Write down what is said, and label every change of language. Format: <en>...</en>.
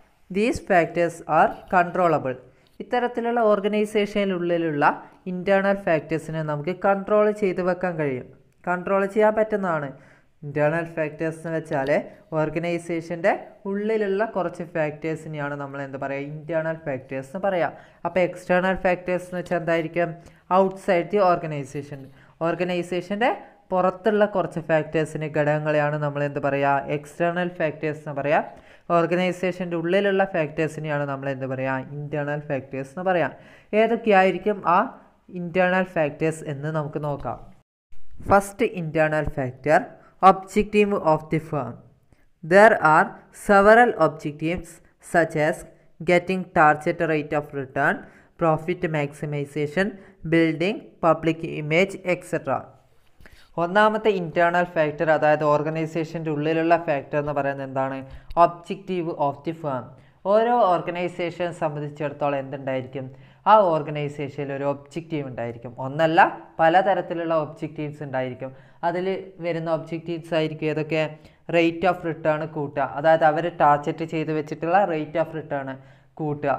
<en>These factors are controllable.</en> <ml>ഇത്തരത്തിലുള്ള ഓർഗനൈസേഷനുള്ളിലുള്ള internal ഫാക്ടേഴ്സിനെ നമുക്ക് control ചെയ്ത് വെക്കാൻ കഴിയും, കൺട്രോൾ ചെയ്യാൻ പറ്റുന്നതാണ്. ഇൻറ്റേർണൽ ഫാക്ടേഴ്സ് എന്ന് വെച്ചാൽ ഓർഗനൈസേഷൻ്റെ ഉള്ളിലുള്ള കുറച്ച് ഫാക്ടേഴ്സിനെയാണ് നമ്മൾ എന്ത് പറയുക, ഇൻറ്റേർണൽ ഫാക്ടേഴ്സ് എന്ന് പറയാം. അപ്പോൾ എക്സ്റ്റേർണൽ ഫാക്ടേഴ്സ് എന്ന് വെച്ചാൽ എന്തായിരിക്കും,</ml> <en>outside the organization,</en> <ml>ഓർഗനൈസേഷൻ്റെ പുറത്തുള്ള കുറച്ച് ഫാക്ടേഴ്സിന് ഘടകങ്ങളെയാണ് നമ്മൾ എന്ത് പറയുക, എക്സ്റ്റേർണൽ ഫാക്ടേഴ്സ് എന്ന് പറയാം. ഓർഗനൈസേഷൻ്റെ ഉള്ളിലുള്ള ഫാക്ടേഴ്സിനെയാണ് നമ്മൾ എന്ത് പറയുക, ഇൻറ്റേർണൽ ഫാക്ടേഴ്സ് എന്ന് പറയാം. ഏതൊക്കെയായിരിക്കും ആ ഇൻറ്റേർണൽ ഫാക്ടേഴ്സ് എന്ന് നമുക്ക് നോക്കാം.</ml> <en>First internal factor, objective of the firm. There are several objectives such as getting target rate of return, profit maximization, building public image, etc.</en> <ml>ഒന്നാമത്തെ ഇൻറ്റേർണൽ ഫാക്ടർ, അതായത് ഓർഗനൈസേഷൻ്റെ ഉള്ളിലുള്ള ഫാക്ടർ എന്ന് പറയുന്നത് എന്താണ്, ഒബ്ജക്റ്റീവ് ഓഫ് ദി ഫേം. ഓരോ ഓർഗനൈസേഷനെ സംബന്ധിച്ചിടത്തോളം എന്തുണ്ടായിരിക്കും, ആ ഓർഗനൈസേഷനിൽ ഒരു ഒബ്ജക്റ്റീവ് ഉണ്ടായിരിക്കും. ഒന്നല്ല, പലതരത്തിലുള്ള ഒബ്ജക്റ്റീവ്സ് ഉണ്ടായിരിക്കും. അതിൽ വരുന്ന ഒബ്ജക്റ്റീവ്സ് ആയിരിക്കും ഏതൊക്കെ, റേറ്റ് ഓഫ് റിട്ടേൺ കൂട്ടുക, അതായത് അവർ ടാർഗറ്റ് ചെയ്ത് വെച്ചിട്ടുള്ള റേറ്റ് ഓഫ് റിട്ടേൺ കൂട്ടുക.</ml>